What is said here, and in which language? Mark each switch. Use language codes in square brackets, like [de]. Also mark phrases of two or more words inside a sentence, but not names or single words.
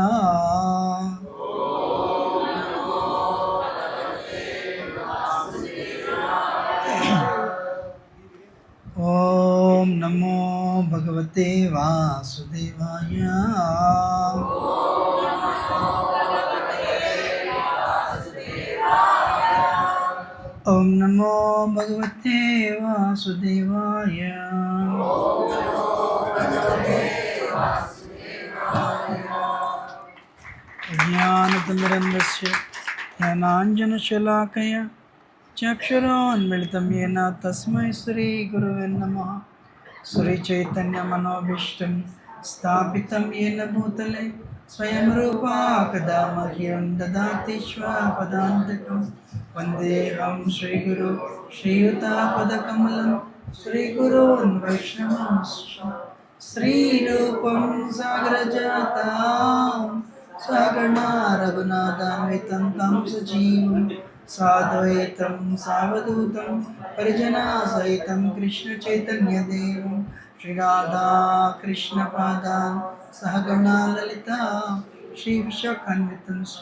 [sa] ఓం నమో భగవతే వాసుదేవాయ. ఓం నమో భగవతే వాసుదేవాయ. జ్ఞానతిమిరంధస్య జ్ఞానాంజనశలాకయ చక్షురోన్మిళితం येन తస్మై శ్రీగురవే నమః. శ్రీచైతన్యమనోభీష్టం స్థాపితం येन భూతలే స్వయం రూపా కదా మహ్యం దదాతి స్వపదాంతకం. వందేహం శ్రీగురు శ్రీయుతాపదకమలం శ్రీగురోన్ వైష్ణవాంశ్చ. శ్రీరూపం సాగరజాతాం సగణా రఘునాథాన్వితం తం సజీవం సాద్వైతం సావధూతం పరిజనా సహితం కృష్ణ చైతన్య దేవం శ్రీరాధా కృష్ణ పాదాన్ సహగణా లలితా శ్రీ విశాఖాన్వితం.